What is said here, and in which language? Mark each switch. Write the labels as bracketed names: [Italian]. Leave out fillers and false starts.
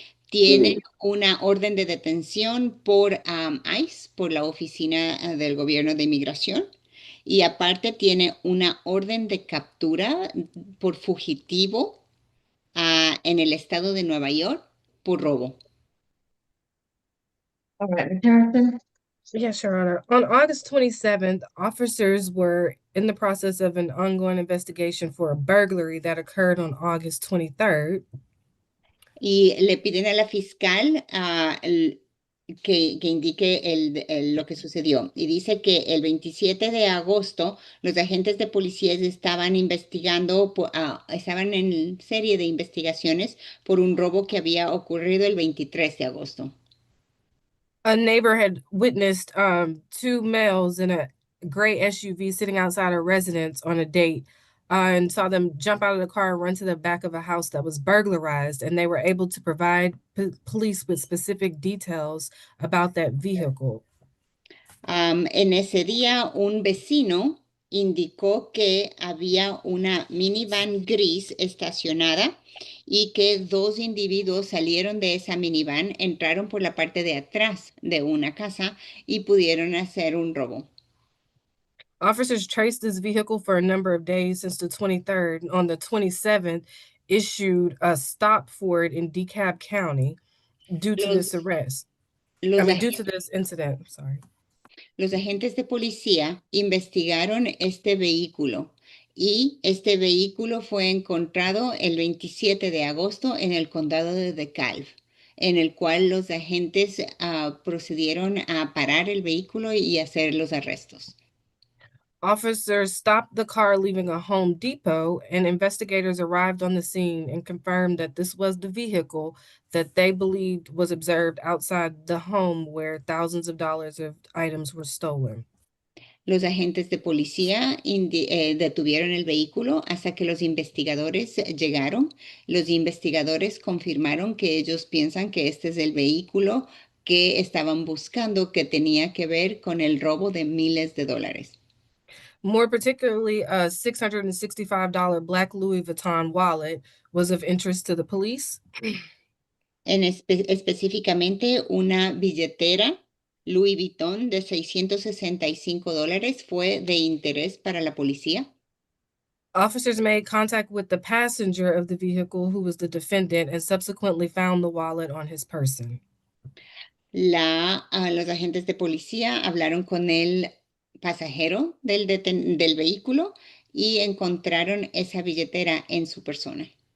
[Spanish] Tiene una orden de detención por ICE, por la Oficina del Gobierno de Inmigración. Y aparte tiene una orden de captura por fugitivo en el estado de Nueva York por robo. [English] All right, Ms. Harrison. Yes, Your Honor. On August 27th, officers were in the process of an ongoing investigation for a burglary that occurred on August 23rd. [Spanish] Y le piden a la fiscal que indique lo que sucedió. Y dice que el 27 de agosto los agentes de policía estaban investigando, estaban en serie de investigaciones por un robo que había ocurrido el 23 de agosto. [English] A neighbor had witnessed two males in a gray SUV sitting outside a residence on a date and saw them jump out of the car and run to the back of a house that was burglarized. And they were able to provide police with specific details about that vehicle. [Spanish] En ese día, un vecino indicó que había una minivan gris estacionada y que dos individuos salieron de esa minivan, entraron por la parte de atrás de una casa y pudieron hacer un robo. [English] Officers traced this vehicle for a number of days since the 23rd. On the 27th, issued a stop for it in DeKalb County due to this arrest. Due to this incident, sorry. [Spanish] Los agentes de policía investigaron este vehículo y este vehículo fue encontrado el 27 de agosto en el condado de DeKalb, en el cual los agentes procedieron a parar el vehículo y hacer los arrestos. [English] Officers stopped the car leaving a Home Depot, and investigators arrived on the scene and confirmed that this was the vehicle that they believed was observed outside the home where thousands of dollars of items were stolen. [Spanish] Los agentes de policía detuvieron el vehículo hasta que los investigadores llegaron. Los investigadores confirmaron que ellos piensan que este es el vehículo que estaban buscando, que tenía que ver con el robo de miles de dólares. [English] More particularly, a $665 black Louis Vuitton wallet was of interest to the police. [Spanish] Específicamente, una billetera Louis Vuitton de $665 fue de interés para la policía. [English] Officers made contact with the passenger of the vehicle, who was the defendant, and subsequently found the wallet on his person. [Spanish] Los agentes de policía hablaron con el pasajero del vehículo y encontraron esa billetera en su persona.